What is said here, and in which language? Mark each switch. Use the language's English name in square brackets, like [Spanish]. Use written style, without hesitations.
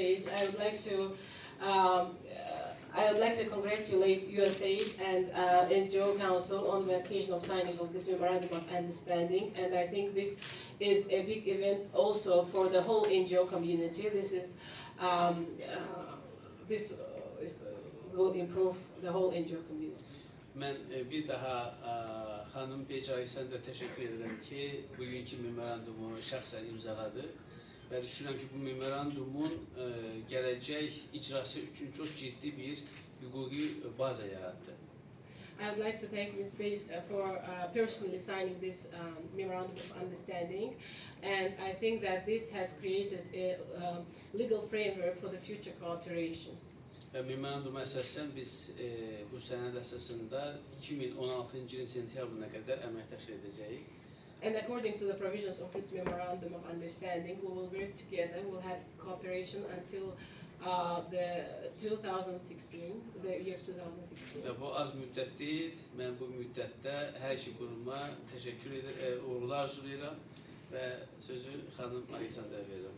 [English] Page, I would like to congratulate USAID and NGO Council on the occasion of signing of this memorandum of understanding, and I think this is a big event also for the whole NGO community. This will improve the whole NGO community. [Azerbaijani] Mən bir daha xanım Page Alexander təşəkkür edirəm ki, bugünkü memorandumu şəxsən imzaladı və düşünürəm ki, bu memorandumun gələcək icrası üçün çox ciddi bir hüquqi baza yarattı. [English] I would like to thank Ms. Page for personally signing this memorandum of understanding, and I think that this has created a legal framework for the future cooperation. [Azerbaijani] Və memoranduma əsasən biz bu sənəd əsasında 2016-cı ilin sentyabrına qədər əməkdaşlıq edəcəyik. [English] And according to the provisions of this memorandum of understanding, we will work together. We'll have cooperation until the 2016, the year 2016. [Azerbaijani] Və bu az müddət deyil. Mən bu müddətdə hər iki quruma təşəkkür edir, uğurlar arzulayıram və sözü xanım Alexander verirəm.